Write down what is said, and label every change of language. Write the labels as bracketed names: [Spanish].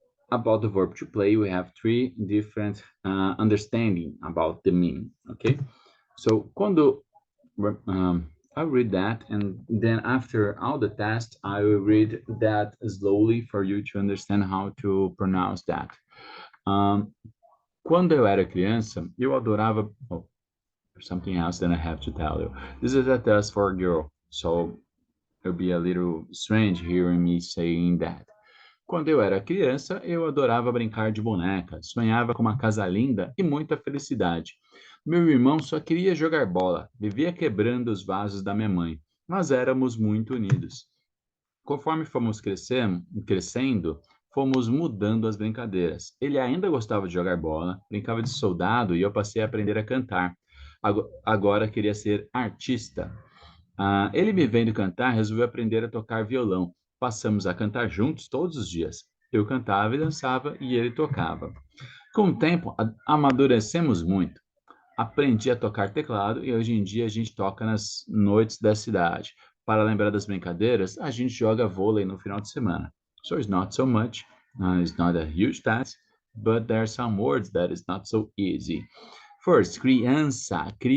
[English] About the verb to play, we have three different understanding about the meaning, okay? So, quando I read that, and then after all the test, I will read that slowly for you to understand how to pronounce that. [Portuguese] Quando eu era criança, eu adorava... [English] Oh, something else that I have to tell you. This is a test for a girl, so it'll be a little strange hearing me saying that. [Portuguese] Quando eu era criança, eu adorava brincar de boneca, sonhava com uma casa linda e muita felicidade. Meu irmão só queria jogar bola, vivia quebrando os vasos da minha mãe, mas éramos muito unidos. Conforme fomos crescendo, fomos mudando as brincadeiras. Ele ainda gostava de jogar bola, brincava de soldado e eu passei a aprender a cantar. Agora queria ser artista. Ele me vendo cantar, resolveu aprender a tocar violão. Passamos a cantar juntos todos os dias. Eu cantava e dançava e ele tocava. Com o tempo, amadurecemos muito. Aprendi a tocar teclado e hoje em dia a gente toca nas noites da cidade. Para lembrar das brincadeiras, a gente joga vôlei no final de semana. [English] So it's not so much, it's not a huge task, but there are some words that is not so easy. First, criança.